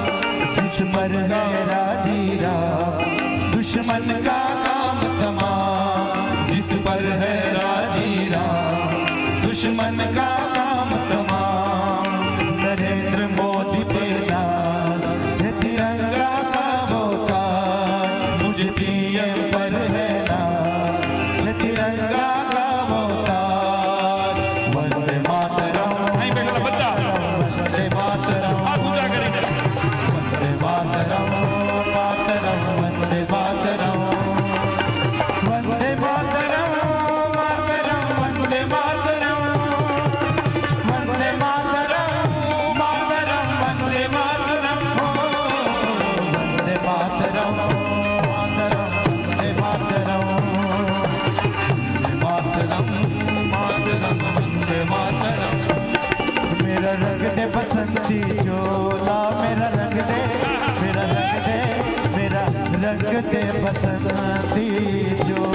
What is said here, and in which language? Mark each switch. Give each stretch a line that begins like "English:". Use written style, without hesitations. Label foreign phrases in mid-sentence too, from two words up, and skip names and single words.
Hindi: जिस पर है राजी राम, दुश्मन का काम तमाम, दुश्मन का काम तमाम नरेंद्र मोदी पे नाज है तिरंगा का वो ताज मुझे पीएम पर है नाज है तिरंगा का वो ताज वंदे मातरम
Gujarati: અહીં બેઠેલા બધા
Hindi: वंदे मातरम
Gujarati: હાથ ઊંચા કરીને
Hindi: वंदे मातरम मातरम वंदे मातरम वंदे मातरम मातरम वंदे मातरम वंदे मातरम मातरम वंदे मातरम वंदे मातरम मातरम वंदे मातरम मातरम मातरम वंदे मातरम मेरा रंग दे बसंती चोला मेरा रंग दे मेरा रंग दे मेरा रंग दे बसंती